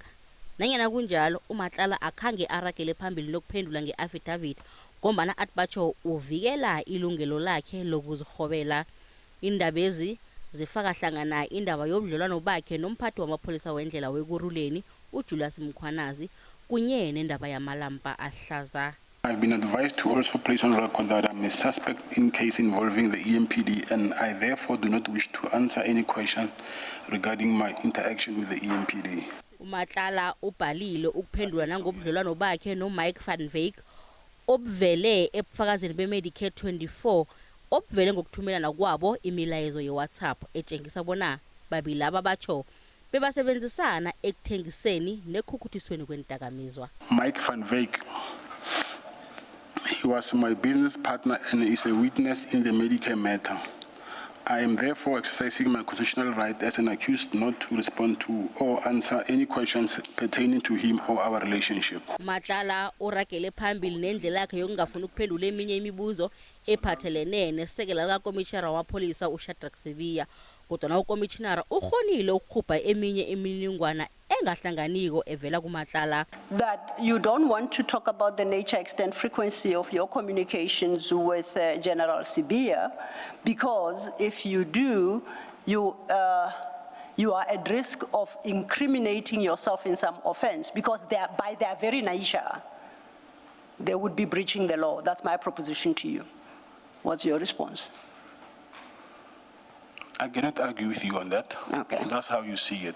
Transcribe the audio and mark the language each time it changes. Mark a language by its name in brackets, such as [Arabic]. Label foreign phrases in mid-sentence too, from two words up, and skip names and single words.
[South Ndebele] Nanyana kunjalo uMatlala akhange aragele phambili nokuphendula nge-affidavit ngombana athi batsho uvikela ilungelo lakhe lokuzihobela. Indabezi zifaka hlangana indaba yobudlelwano bakhe nomphathi wamapholisa wendlela weKuruleni uJulius Mkhwanazi kunye nendaba yamalampa ahlaza. [English] I've been advised to also place on record that I'm a suspect in case involving the EMPD, and I therefore do not wish to answer any question regarding my interaction with the EMPD. [South Ndebele] uMatlala ubhalile ukuphendula nangobudlelwano bakhe noMike van Wyk obuvele ebufakazini beMedicare 24 obuvele ngokuthumelana kwabo imilayezo yeWhatsApp etshengisa bona babili laba batsho bebasebenzisana ekuthengiseni nekukhuthisweni kwendakamizwa. [English] Mike van Wyk, he was my business partner and is a witness in the Medicare matter. I am therefore exercising my constitutional right as an accused not to respond to or answer any questions pertaining to him or our relationship. [South Ndebele] Matlala uragele phambili nendlela yakhe yokungafuni ukuphendula eminye imibuzo ephathelene nesekela likakomitjhinara wamapholisa uShadrack Sibiya. Kodwa ukomitjhinara ukhonile ukukhupha eminye imininingwana engahlanganiko evela kuMatlala. [English] That you don't want to talk about the nature, extent, frequency of your communications with General Sibiya, because if you do, you are at risk of incriminating yourself in some offense, because by their very nature, they would be breaching the law. That's my proposition to you. What's your response? I cannot argue with you on that. Okay. That's how you see it.